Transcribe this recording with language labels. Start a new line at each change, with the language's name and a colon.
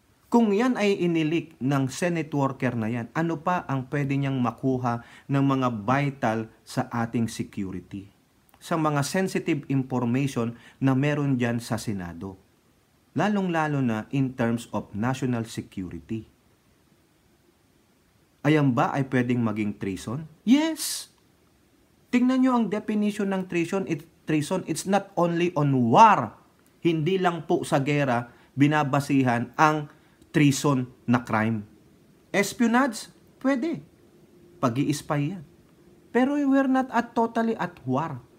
Filipino: Kung yan ay inilik ng Senate worker na yan, ano pa ang pwede niyang makuha ng mga vital sa ating security? Sa mga sensitive information na meron dyan sa Senado. Lalong-lalo na
English: in terms of national security.
Filipino: Ayan ba ay pwedeng maging treason? Yes! Tingnan nyo ang definition ng treason.
English: Treason, it's not only on war.
Filipino: Hindi lang po sa gera binabasihan ang treason na crime. Espionage, pwede. Pag-i-spy yan.
English: Pero we're not totally at war.